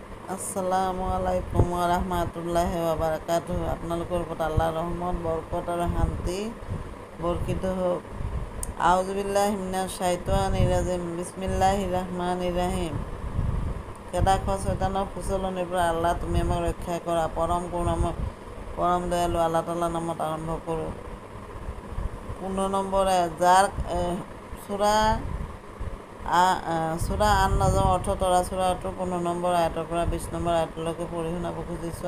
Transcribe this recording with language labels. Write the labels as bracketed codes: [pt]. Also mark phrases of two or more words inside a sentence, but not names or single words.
[ar] السلام عليكم ورحمة الله وبركاته. [as] আপোনালোকৰ ওপৰত আল্লাহৰ ৰহমত, বৰকত আৰু শান্তি বৰ্ষিত হওক। [ar] أعوذ بالله من الشيطان الرجيم. بسم الله الرحمن الرحيم. [as] খেদাখোৱা শয়তানৰ প্ৰচলনিৰ পৰা আল্লাহ তুমি আমাক ৰক্ষা কৰা। পৰম কৰুণাময় পৰম দয়ালু আল্লাহ তাআলাৰ নামত আৰম্ভ কৰোঁ। 15 নম্বৰ আয়াত, যাৰ সূৰা আন-নাজমৰ অৰ্থ তৰা সূৰাটোৰ 15 নম্বৰ আয়াতৰ পৰা 20 নম্বৰ আয়াতলৈকে পঢ়ি শুনাব খুজিছোঁ।